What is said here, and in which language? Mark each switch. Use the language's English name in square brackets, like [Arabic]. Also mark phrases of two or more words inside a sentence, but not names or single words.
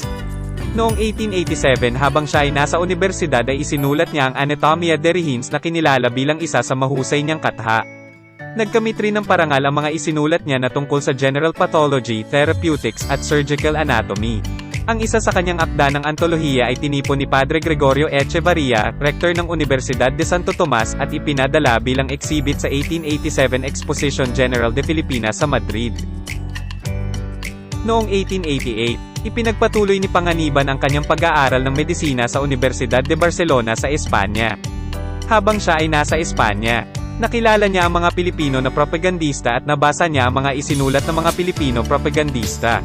[Filipino] Noong 1887 habang siya ay nasa universidad ay isinulat niya ang Anatomia de Rehins na kinilala bilang isa sa mahusay niyang katha. Nagkamit rin ng parangal ang mga isinulat niya na tungkol sa [English] general pathology, therapeutics at surgical anatomy. [Filipino] Ang isa sa kanyang akda ng antolohiya ay tinipon ni Padre Gregorio Echevarria, rector ng Universidad de Santo Tomas at ipinadala bilang exhibit sa 1887 [Spanish] Exposition General de Filipinas [Filipino] sa Madrid. Noong 1888, ipinagpatuloy ni Panganiban ang kanyang pag-aaral ng medisina sa Universidad de Barcelona sa Espanya. Habang siya ay nasa Espanya, nakilala niya ang mga Pilipino na propagandista at nabasa niya ang mga isinulat ng mga Pilipino propagandista.